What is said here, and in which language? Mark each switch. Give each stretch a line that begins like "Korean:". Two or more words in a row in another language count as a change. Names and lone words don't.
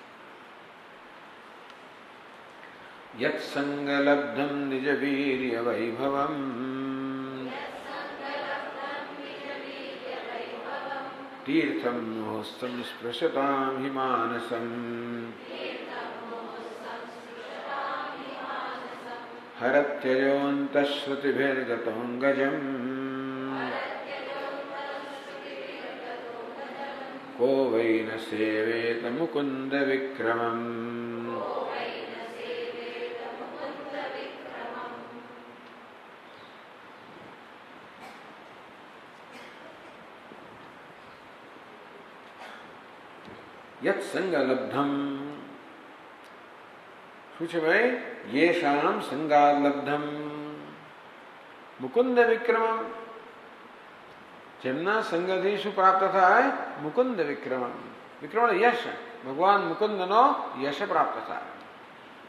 Sanskrit: યત સંગ લબ્ધમ નિજ વીર્ય વૈભવમ તીર્થમ મોહસ્તમ સ્પૃશતામ હિ માનસમ હરત્યજોन्तશ્રુતિભિર્ગતોऽङ्गजम् को वै न सेवेत मुकुन्द विक्रमम्। यत् संगलब्धम
Gujarati: શું છે ભાઈ
Sanskrit: યેષામ સંગાલબ્ધમ મુકુંદ વિક્રમમ
Gujarati: જેમના સંગથી શું પ્રાપ્ત થાય
Sanskrit: મુકુંદ વિક્રમમ
Gujarati: વિક્રમ યશ ભગવાન મુકુંદનો યશ પ્રાપ્ત થાય।